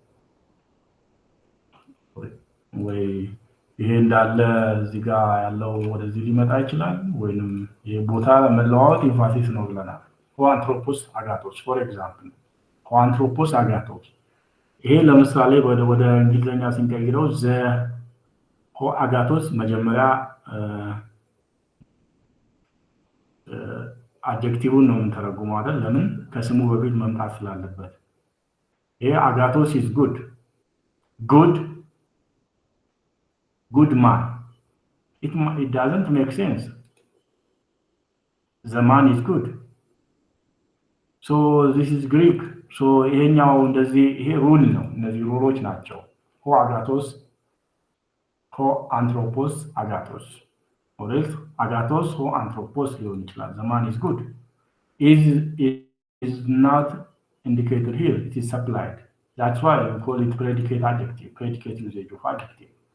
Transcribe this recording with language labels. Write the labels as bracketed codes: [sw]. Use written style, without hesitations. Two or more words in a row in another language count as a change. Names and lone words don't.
[am] ወይ ይሄ እንዳለ እዚህ ጋር ያለው ወደዚህ ሊመጣ ይችላል ወይንም የቦታ መለዋወጥ ኢንፋሲስ ነው ብለናል። [el] ὁ ἄνθρωπος ἀγαθός [en] for example [el] ὁ ἄνθρωπος ἀγαθός [am] ይሄ ለምሳሌ ወደ እንግሊዘኛ ስንቀይረው ዘ [el] ὁ ἀγαθός [am] መጀመሪያ አድጀክቲቭን ነው የምንተረጉመው አይደል? ለምን ከስሙ በፊት መምጣት ስላለበት። ይሄ አጋቶስ [en] is good man. It doesn't make sense. The man is good. So this is Greek. So [am] ይሄኛው እንደዚህ ይሄ ሩል ነው። እነዚህ ሩሎች ናቸው። [el] ὁ ἀγαθός ὁ ἄνθρωπος ἀγαθός ὁρᾷς ἀγαθός ὁ ἄνθρωπος [am] ሊሆን ይችላል። [en] the man is good is not indicated here. It is supplied. That's why we call it predicate adjective, predicate usage of adjective.